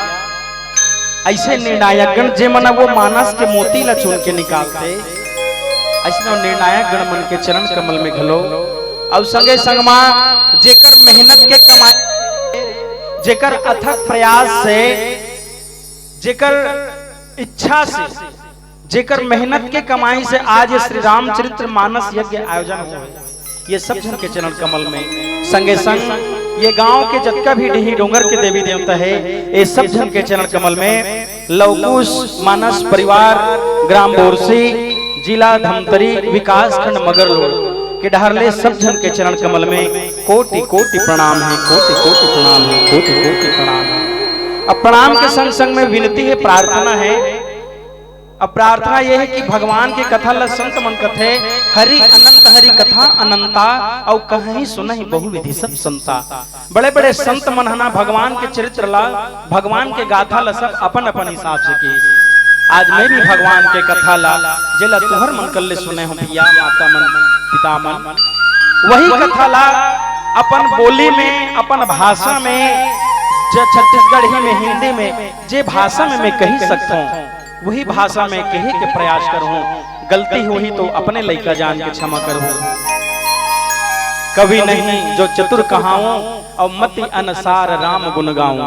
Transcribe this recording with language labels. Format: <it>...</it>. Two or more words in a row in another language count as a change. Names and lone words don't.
<hne>ऐसे निर्णायक गण जे मन वो मानस के मोती ला चुन के निकालते ऐसे निर्णायक गण मन के चरण कमल में घलो और संगे संगमा जेकर मेहनत के कमाई जेकर अथक प्रयास से जेकर इच्छा से जेकर मेहनत के कमाई से आज श्री रामचरित्र मानस यज्ञ आयोजन हो ये सब जन के चरण कमल में संगे संग ये गांव के जतका भी ढीही डोंगर के देवी देवता है ये सब जन के चरण कमल में लवकुश मानस परिवार ग्राम बोरसी जिला धमतरी विकास खंड मगरलोड के डहरले सब जन के चरण कमल में कोटि कोटि प्रणाम है कोटि कोटि प्रणाम है कोटि कोटि प्रणाम है। अब प्रणाम के संग संग में विनती है प्रार्थना है। अब प्रार्थना यह है कि भगवान की कथा ल संत मन कथे</hne> <awa>हरि अनंत हरि कथा अनंता और कहीं सुनहि बहुविधि सब संता।</awa> <hne>बड़े बड़े संत मन हना भगवान के चरित्र ला भगवान के गाथा ला सब अपन अपन हिसाब से की। आज मैं भी भगवान के कथा ला जेला तुहर मन कल्ले सुने हो भैया माता मन पिता मन वही कथा ला अपन बोली में अपन भाषा में छत्तीसगढ़ी में हिंदी में जे भाषा में मैं कही सकता हूँ वही भाषा में कहे के प्रयास करूं। गलती हुई तो अपने लइका जान के क्षमा करूं।</hne> <awa>कभी नहीं जो चतुर कहाऊं और मति अनुसार राम गुण गाऊं।</awa>